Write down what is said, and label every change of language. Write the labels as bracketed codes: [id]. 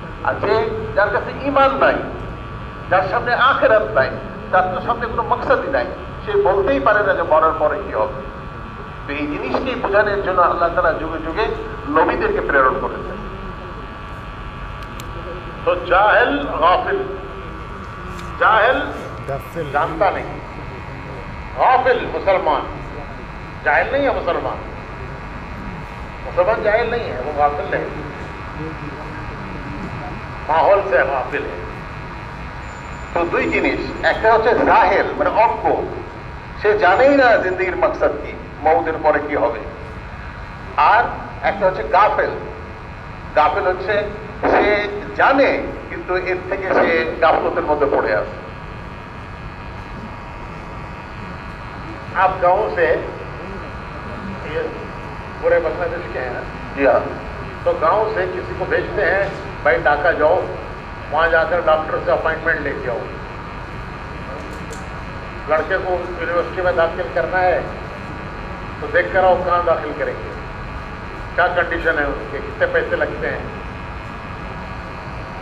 [bn] আর যার কাছে ঈমান নাই, যার সামনে আখিরাত নাই, যার সামনে কোনো মাকসাদই নাই, সে বলতেই পারে না যে মরার পরে কি হবে। তো এই জিনিসকে বোঝানোর জন্য আল্লাহ তাআলা যুগে যুগে নবীদেরকে প্রেরণ করেছেন। [hi] तो जाहिल गाफिल, जाहिल जानता नहीं, गाफिल मुसलमान। जाहिल नहीं है मुसलमान, मुसलमान जाहिल नहीं है, वो गाफिल है, माहौल से गाफिल है। [bn] তো দুই জিনিস, একটা হচ্ছে জাহেল মানে অজ্ঞ, সে জানেই না জিন্দেগির মাকসাদ কি, মওতের পরে কি হবে। আর একটা হচ্ছে গাফেল। গাফেল হচ্ছে সে জানে কিন্তু এর থেকে সে গাফলতের মধ্যে পড়ে আছে। [hi] आप गांव से, ये पूरे बांग्लादेश के हैं ना, [bn] জি হ্যাঁ। [hi] तो गांव से किसी को भेजते हैं, भाई ढाका जाओ, वहां जाकर डॉक्टर से अपॉइंटमेंट लेके आओ। लड़के को यूनिवर्सिटी में दाखिल करना है तो देख कर आओ कहाँ दाखिल करेंगे, क्या कंडीशन है उसके, कितने पैसे लगते हैं।